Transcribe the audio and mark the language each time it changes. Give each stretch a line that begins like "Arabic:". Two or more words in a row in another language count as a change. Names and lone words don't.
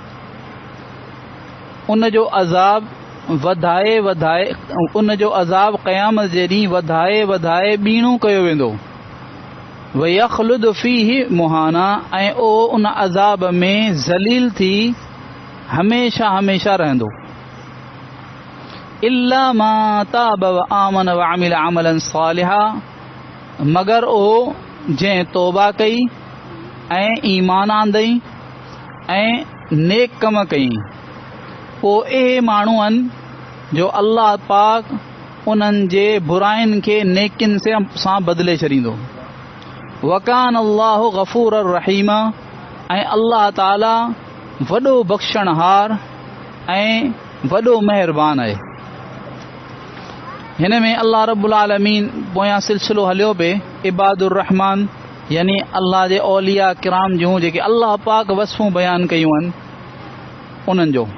Sindhi: उन जो अज़ाब वधाए वधाए उन जो अज़ाब क़यामत जे ॾींहुं वधाए वधाए ॿीणो कयो वेंदो.
Arabic: ويخلد فيه مهانا.
Sindhi: ऐं ओ उन अज़ाब में ज़लील थी हमेशा हमेशा रहंदो.
Arabic: إلا من تاب وآمن وعمل عملا صالحا.
Sindhi: मगर ओ जंहिं तौबा कई ऐं ईमान आंदई ऐं नेक कम कई. पोइ ए माण्हू आहिनि जो अल्लाह पाक उन्हनि जे बुराइनि खे नेकिन सां बदिले छॾींदो.
Arabic: وكان الله غفورا رحيما.
Sindhi: ऐं अल्लाह ताला वॾो बख़्शणहार ऐं वॾो महिरबान आहे. हिन में अल्लाह
Arabic: رب العالمين
Sindhi: पोयां सिलसिलो हलियो पे
Arabic: عباد الرحمن
Sindhi: यानी अल्लाह जे औलिया किराम जूं जेके अल्लाह पाक वसफ़ूं बयान कयूं आहिनि उन्हनि जो.